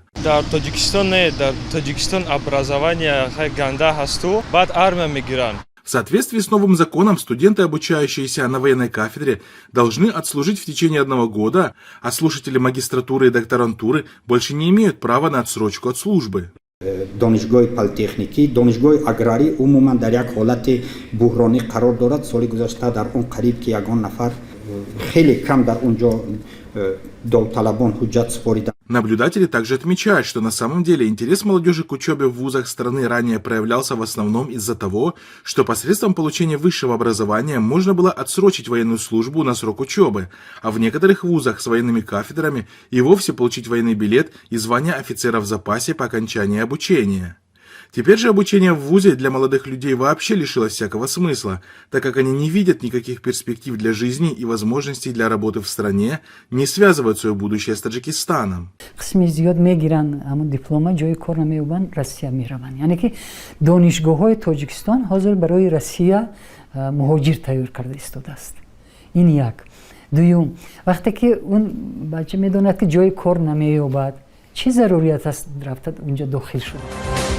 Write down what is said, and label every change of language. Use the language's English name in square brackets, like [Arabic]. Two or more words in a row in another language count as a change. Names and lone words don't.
[Tajik] Дар Таджикистан образование ганда хасту, бад армия мигрант. [Russian] В соответствии с новым законом студенты, обучающиеся на военной кафедре, должны отслужить в течение 1 года, а слушатели магистратуры и докторантуры больше не имеют права на отсрочку от службы. [Persian] دانشگاه پلی‌تکنیکی، دانشگاه اگراری عموما در یک حالت بحرانی قرار دارد. سال گذشته در اون قریب که یگان نفر خیلی کم در اونجا داوطلبان حجت سپاریدند. [Russian] Наблюдатели также отмечают, что на самом деле интерес молодежи к учебе в вузах страны ранее проявлялся в основном из-за того, что посредством получения высшего образования можно было отсрочить военную службу на срок учебы, а в некоторых вузах с военными кафедрами и вовсе получить военный билет и звание офицера в запасе по окончании обучения. Теперь же обучение в вузе для молодых людей вообще лишилось всякого смысла, так как они не видят никаких перспектив для жизни и возможностей для работы в стране, не связывают свое будущее с Таджикистаном. [Persian] دوم وقتی که اون بچه میدوند که جای کار نمییابد چه ضروریت است رفت اونجا داخل شد.